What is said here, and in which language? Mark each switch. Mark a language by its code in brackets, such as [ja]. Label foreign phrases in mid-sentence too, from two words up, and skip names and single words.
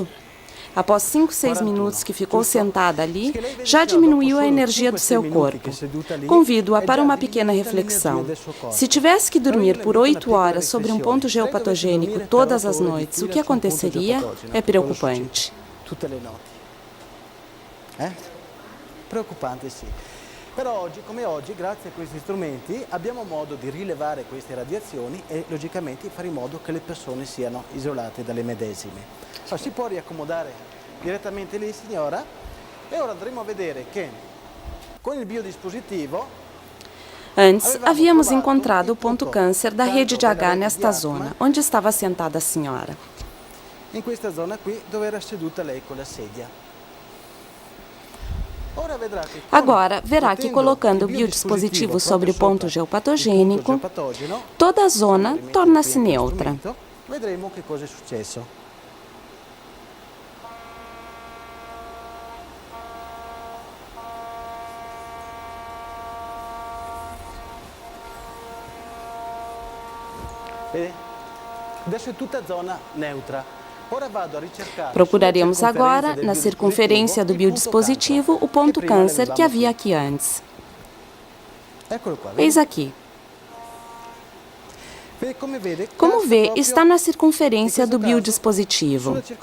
[pt] Após 5, 6 minutos que ficou sentada ali, já diminuiu a energia do seu corpo. Convido-a para uma pequena reflexão. Se tivesse que dormir por 8 horas sobre um ponto geopatogênico todas as noites, o que aconteceria? É preocupante. [it] Preoccupante, sì. Però oggi, come oggi, grazie a questi strumenti, abbiamo modo di rilevare queste radiazioni e logicamente fare in modo che le persone siano isolate dalle medesime. Allora, si può riaccomodare direttamente lì, signora, e ora andremo a vedere che con il biodispositivo [pt] Antes, havíamos encontrado o ponto câncer da rede de H nesta zona, onde estava sentada a senhora. [it] in questa zona qui dove era seduta lei con la sedia. [pt] Agora, verá que colocando o biodispositivo sobre o ponto geopatogênico, toda a zona torna-se neutra. [it] Vedremo che cosa è successo. Vede? Adesso è tutta zona neutra. [pt] Procuraremos agora, na circunferência do biodispositivo, o ponto câncer que havia aqui antes. Eis aqui. Como vê, está na circunferência do biodispositivo.